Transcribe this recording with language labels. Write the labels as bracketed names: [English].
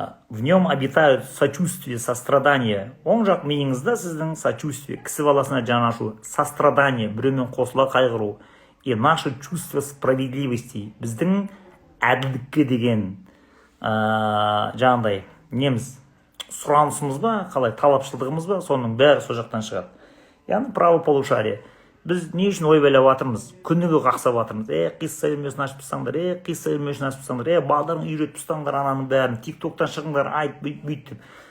[Russian] В нем обитают сочувствие, сострадание. [Kazakh] Оң жақ миыңызда сіздің сочувствие, кісі баласына жанашу, сострадание, біреумен қосыла қайғыру. [Russian] И наше чувство справедливости. [Kazakh] Біздің әділдікке деген жаңағыдай неміз сұранысымыз ба, қалай талапшылдығымыз ба, соның бәрі сол жақтан шығады. Яғни правополушарие. Біз не үшін ой байлап жатырмыз? Күніге қақсап жатырмыз. Қисса үйірмесін ашып тұрсаңдар, балдарын үйретіп тұрсаңдар ананың бәрін, тиктоктан шығыңдар, айт, бүйт деп.